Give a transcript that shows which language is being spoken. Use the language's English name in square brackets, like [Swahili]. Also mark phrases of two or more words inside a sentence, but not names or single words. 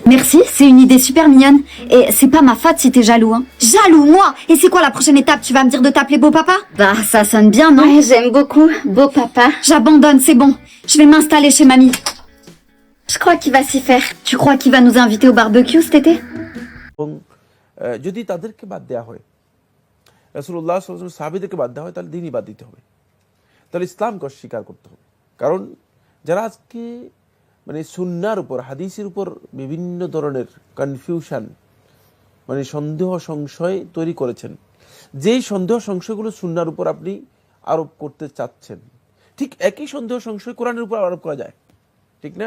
[French] Merci, c'est une idée super mignonne. Et c'est pas ma faute si t'es jaloux, hein. Jaloux, moi? Et c'est quoi la prochaine étape? Tu vas me dire de t'appeler beau papa? Bah, ça sonne bien, non? Ouais, j'aime beaucoup. Beau papa. J'abandonne, c'est bon. Je vais m'installer chez mamie. Je crois qu'il va s'y faire. Tu crois qu'il va nous inviter au barbecue cet été? [Bangla] যদি তাদেরকে বাদ দেওয়া হয়, রাসূলুল্লাহ [Arabic] صلى الله عليه وسلم [Bangla] সাহাবীদেরকে বাদ দেওয়া হয়, তাহলে দ্বীনই বাদ দিতে হবে, তাহলে ইসলামকে অস্বীকার করতে হবে। কারণ যারা আজকে মানে সুন্নাহর উপর, হাদিসের উপর বিভিন্ন ধরনের কনফিউশন, মানে সন্দেহ সংশয় তৈরি করেছেন, যেই সন্দেহ সংশয়গুলো সুন্নাহর উপর আপনি আরোপ করতে চাচ্ছেন, ঠিক একই সন্দেহ সংশয় কোরআনের উপর আরোপ করা যায়, ঠিক না?